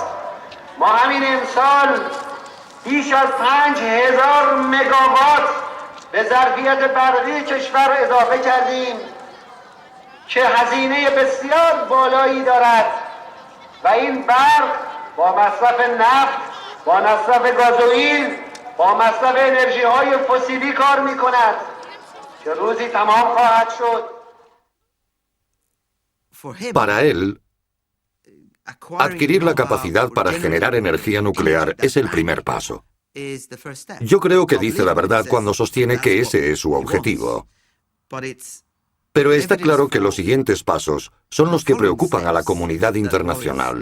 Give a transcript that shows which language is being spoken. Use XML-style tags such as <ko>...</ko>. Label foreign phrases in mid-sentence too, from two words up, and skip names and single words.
<fa>ما همین امسال بیش از 5000 مگاوات به ظرفیت برقی کشور اضافه کردیم که هزینه بسیار بالایی دارد و این برق با مصرف نفت، با مصرف گازوئیل، با مصرف انرژی های فسیلی کار می کند که روزی تمام خواهد شد.</fa> <es>Para él, adquirir la capacidad para generar energía nuclear es el primer paso. Yo creo que dice la verdad cuando sostiene que ese es su objetivo. Pero está claro que los siguientes pasos son los que preocupan a la comunidad internacional.</es>